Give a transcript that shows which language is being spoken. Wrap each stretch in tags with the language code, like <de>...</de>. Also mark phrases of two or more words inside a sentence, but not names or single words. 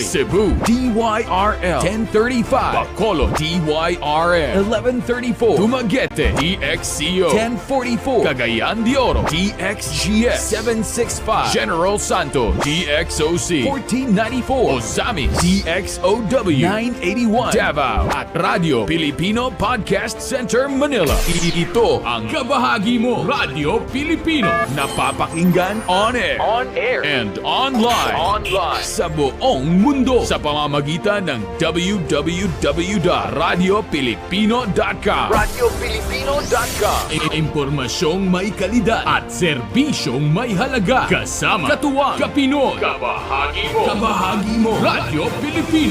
<tl>Cebu, DYRL 1035. Bacolod, DYRL 1134. Dumaguete, DXCO 1044. Cagayan de Oro, DXGS 765. General Santos, DXOC 1494. Ozamis, DXOW 981. Davao at Radio Filipino Podcast Center, Manila. Ito ang kabahagi mo, Radio Filipino. Napapakinggan</tl> <en>on air, and online</en> <tl>sa buong mundo sa pamamagitan ng www.radiofilipino.com. RadioFilipino.com. Impormasyong may kalidad at serbisyong may halaga. Kasama, katuwang, kapinoy. Kabahagi mo. Radio Filipino.</tl>